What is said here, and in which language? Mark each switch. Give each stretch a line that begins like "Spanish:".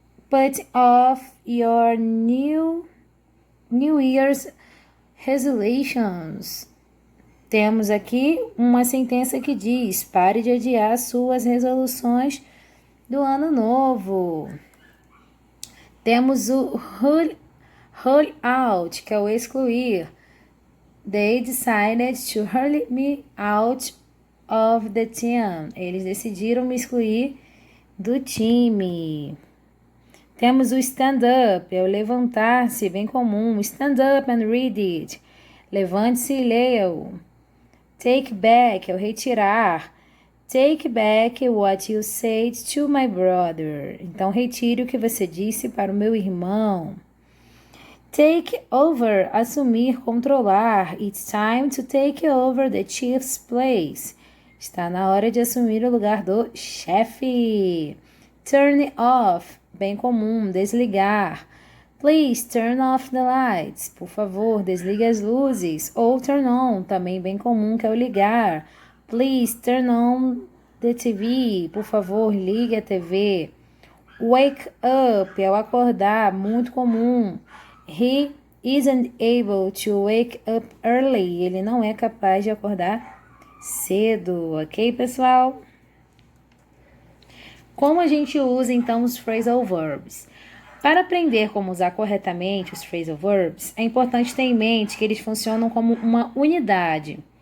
English: Put off your New Year's resolutions.
Portuguese: Temos aqui uma sentença que diz: pare de adiar suas resoluções do ano novo. Temos o rule out, que é o excluir.
English: They decided to rule me out of the team.
Portuguese: Eles decidiram me excluir do time. Temos o stand up, é o levantar-se, bem comum.
English: Stand up and read it.
Portuguese: Levante-se e leia-o. Take back é o retirar.
English: Take back what you said to my brother.
Portuguese: Então, retire o que você disse para o meu irmão. Take over, assumir, controlar.
English: It's time to take over the chief's place.
Portuguese: Está na hora de assumir o lugar do chefe. Turn off, bem comum, desligar.
English: Please turn off the lights.
Portuguese: Por favor, desligue as luzes. Ou turn on, também bem comum, que é o ligar.
English: Please turn on the TV.
Portuguese: Por favor, ligue a TV. Wake up é o acordar, muito comum.
English: He isn't able to wake up early.
Portuguese: Ele não é capaz de acordar cedo, ok, pessoal? Como a gente usa, então, os phrasal verbs? Para aprender como usar corretamente os phrasal verbs, é importante ter em mente que eles funcionam como uma unidade.